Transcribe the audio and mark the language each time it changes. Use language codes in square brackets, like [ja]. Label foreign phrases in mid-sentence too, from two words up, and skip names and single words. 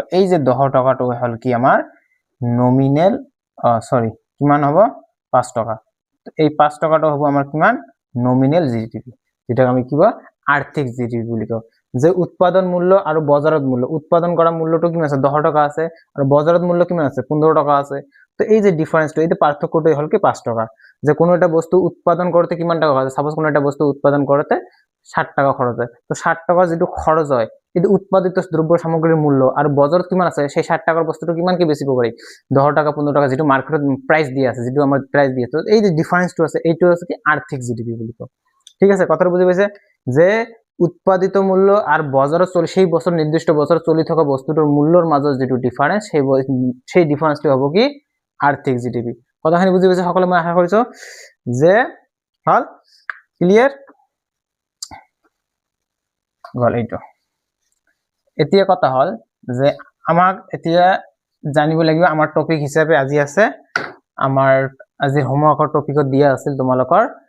[as] এই যে 10 টকাটো হল কি আমাৰ নমিনেল, কিমান হ'ব, 5 টকা। এই 5 টকাটো হ'ব আমাৰ কিমান, [en] nominal GDP, [as] যেটা আমি কি কওঁ আৰ্থিক জিডিপি বুলি কওঁ। যে উৎপাদন মূল্য আৰু বজাৰত মূল্য, উৎপাদন কৰা মূল্যটো কিমান আছে, 10 টকা আছে, আৰু বজাৰত মূল্য কিমান আছে, 15 টকা আছে। তো এই যে ডিফারেন্সটো, এই পার্থক্যটাই হল কি 5 টাকা। [bn] যে কোনো একটা বস্তু উৎপাদন করতে কিমান টাকা খরচ, সাপোজ কোনো একটা বস্তু উৎপাদন করতে 60 টাকা খরচ হয়, তো 60 টাকা যেটো খরচ হয়, কিন্তু উৎপাদিত দ্রব্য সামগ্রীর মূল্য আর বজাৰত কিমান আছে, সেই 60 টাকার বস্তুটো কিমানকে বেচিব পাৰি, 10 টাকা 15 টাকা, যেটো মার্কেটত প্রাইস দিয়ে আছে, যেটো আমাৰ প্রাইস দিয়ে। [as] তো এই যে ডিফারেন্সটো আছে, এইটো আছে কি আৰ্থিক জিডিপি বুলি কয়। ঠিক আছে, কথাটো বুজি পাইছে, যে উৎপাদিত মূল্য আর বজাৰত সেই বছর নির্দিষ্ট বছর চলি থকা বস্তুটোৰ মূল্যৰ মাজত যেটো ডিফারেন্স, সেই ডিফারেন্সটো হ'ব কি আৰ্থিক জিডিপি। কথাখিনি বুজি পাইছে সকলে, মই আশা কৰিছো যে হল ক্লিয়ার গল। এইটো এতিয়া কথা হল যে আমাক এতিয়া জানিব লাগিব, আমাৰ টপিক হিচাপে আজি আছে, আমাৰ আজি হোমৱৰ্কৰ টপিকত দিয়া আছিল তোমালোকৰ